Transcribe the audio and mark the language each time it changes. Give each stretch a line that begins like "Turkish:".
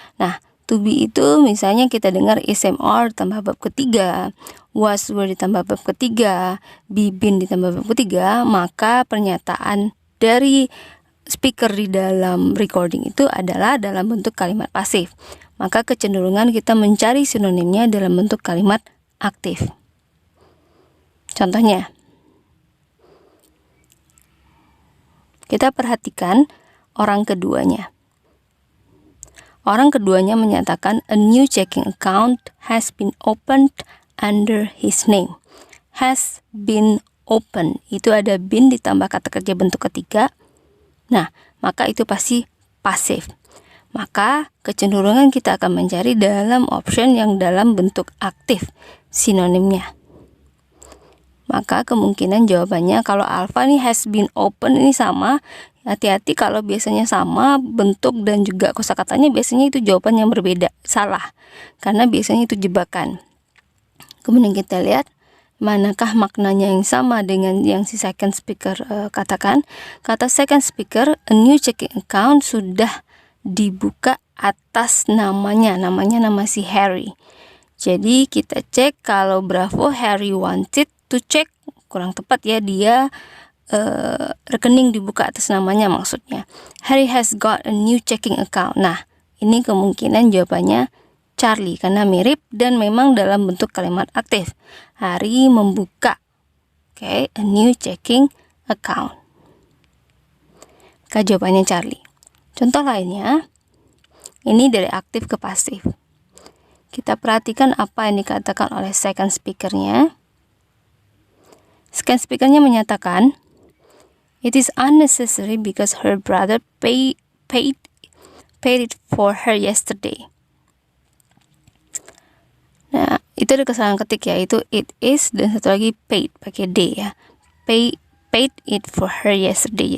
Indonesian: Nah, to be itu misalnya kita dengar is, am, are ditambah bab ketiga, was, were ditambah bab ketiga, be, been ditambah bab ketiga, maka pernyataan dari speaker di dalam recording itu adalah dalam bentuk kalimat pasif. Maka kecenderungan kita mencari sinonimnya dalam bentuk kalimat aktif. Contohnya, kita perhatikan orang keduanya. Orang keduanya menyatakan
English: a new checking account has been opened under his name. Has been opened.
Indonesian: Itu ada been ditambah kata kerja bentuk ketiga. Nah, maka itu pasti pasif. Maka kecenderungan kita akan mencari dalam option yang dalam bentuk aktif sinonimnya. Maka kemungkinan jawabannya kalau alpha nih
English: has been opened
Indonesian: ini sama. Hati-hati kalau biasanya sama bentuk dan juga kosakatanya, biasanya itu jawaban yang berbeda, salah. Karena biasanya itu jebakan. Kemudian kita lihat manakah maknanya yang sama dengan yang si second speaker katakan. Kata second speaker,
English: a new checking account
Indonesian: sudah dibuka atas namanya nama si Harry. Jadi kita cek kalau Bravo
English: Harry wanted to check,
Indonesian: kurang tepat ya, dia rekening dibuka atas namanya maksudnya.
English: Harry has got a new checking account.
Indonesian: Nah, ini kemungkinan jawabannya Charlie karena mirip dan memang dalam bentuk kalimat aktif. Harry membuka
English: a new checking account.
Indonesian: Maka jawabannya Charlie. Contoh lainnya, ini dari aktif ke pasif. Kita perhatikan apa yang dikatakan oleh second speakernya. Second speakernya menyatakan,
English: it is unnecessary because her brother paid it for her yesterday.
Indonesian: Nah, itu ada kesalahan ketik yaitu it is dan satu lagi paid pakai d ya.
English: Paid it for her yesterday.